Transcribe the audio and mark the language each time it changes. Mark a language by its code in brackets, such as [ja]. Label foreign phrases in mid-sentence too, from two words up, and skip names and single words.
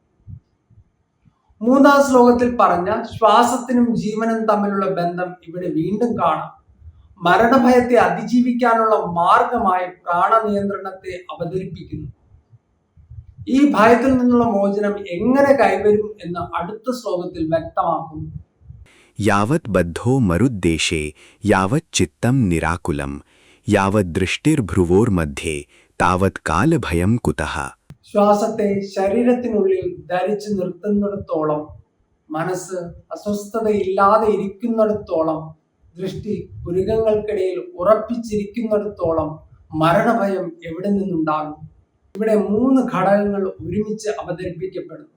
[ml] 3-ാം ശ്ലോകത്തിൽ പറഞ്ഞ ശ്വാസത്തിനും ജീവനും തമ്മിലുള്ള ബന്ധം ഇവിടെ വീണ്ടും കാണാം. മരണഭയത്തെ അതിജീവിക്കാനുള്ള മാർഗമായി പ്രാണനിയന്ത്രണത്തെ അവതരിപ്പിക്കുന്നു. ഈ ഭയത്തിൽ നിന്നുള്ള മോചനം എങ്ങനെ കൈവരും എന്ന് അടുത്ത ശ്ലോകത്തിൽ വ്യക്തമാക്കുന്നു. [sa] यावत् बद्धो मरुद्देशे यावत् चित्तं निराकुलं यावत् दृष्टिर्भ्रुवोर्मध्ये तावत् कालभयं कुतः. [ml] ശ്വാസത്തെ ശരീരത്തിനുള്ളിൽ ധരിച്ചു നിർത്തുന്നിടത്തോളം, മനസ്സ് അസ്വസ്ഥതയില്ലാതെ ഇരിക്കുന്നിടത്തോളം, ദൃഷ്ടി പുരികങ്ങൾക്കിടയിൽ ഉറപ്പിച്ചിരിക്കുന്നിടത്തോളം മരണഭയം എവിടെ നിന്നുണ്ടാകും? ഇവിടെ 3 ഘടകങ്ങൾ ഒരുമിച്ച് അവതരിപ്പിക്കപ്പെടുന്നു.